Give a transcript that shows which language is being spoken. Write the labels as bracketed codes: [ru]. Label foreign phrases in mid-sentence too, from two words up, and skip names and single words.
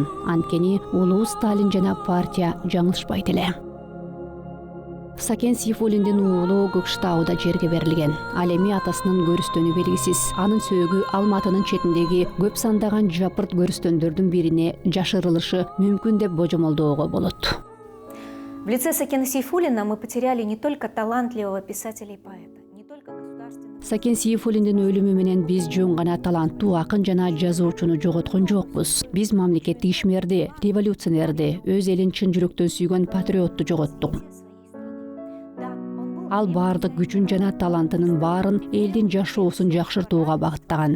[ky] Анткени улуу Сталин жана партия жаңылышпайт эле. Сакен Сейфуллиндин уулу Көкшетауда жерге берилген. Ал эми атасынын көрүстөнү белгисиз. Анын сөөгү Алматынын четиндеги көп сандаган жапырт көрүстөндөрдүн бирине жашырылышы мүмкүн деп божомолдоого болот. [ru] В лице Сакена Сейфуллина мы потеряли не только талантливого писателя и поэта, не только государственного... [ky] Сакен Сейфуллиндин өлүмү менен биз жөн гана таланттуу акын жана жазуучуну жоготкон жокпуз. Биз мамлекеттик ишмерди, революционерди, өз элин чын жүрөктөн сүйгөн патриотту жоготтук. Ал баардык күчүн жана талантынын баарын элдин жашоосун жакшыртууга багыттаган.